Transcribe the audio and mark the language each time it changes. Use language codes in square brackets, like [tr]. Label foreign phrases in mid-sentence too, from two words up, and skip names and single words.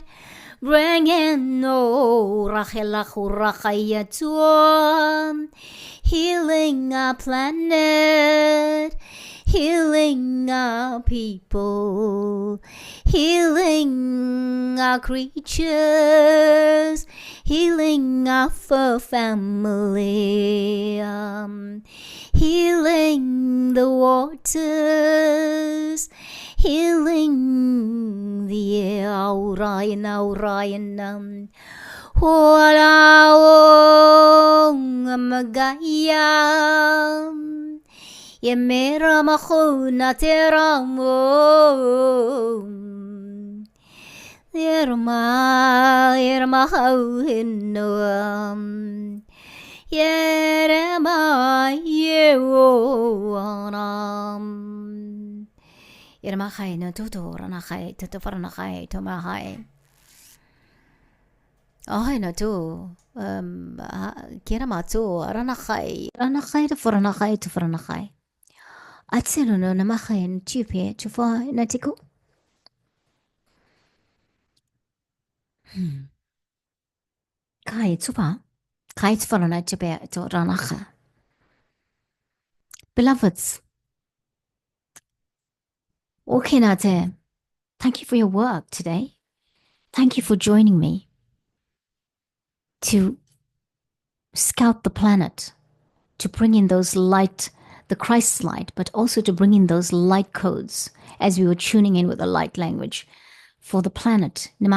[en] Bring in healing our planet, healing our people, healing healing our creatures, healing our fur family, healing the waters, healing the air. Aurayan, aurayan, walaong magayam. Yemera machuna teramo. Yerma hauhinoam. Yerma yewanam. Yerma hai no tutu ranachai tutu faranachai tomahai. Oh no tu. Kira matu ranachai ranachai to faranachai. Atselo no namachen tupe tufa natiko. Kai tupa. Kai tfarana tupe to ranacha. Beloveds, Okenate, thank you for your work today. Thank you for joining me to scout the planet, to bring in those light, the Christ light, but also to bring in those light codes as we were tuning in with the light language for the planet.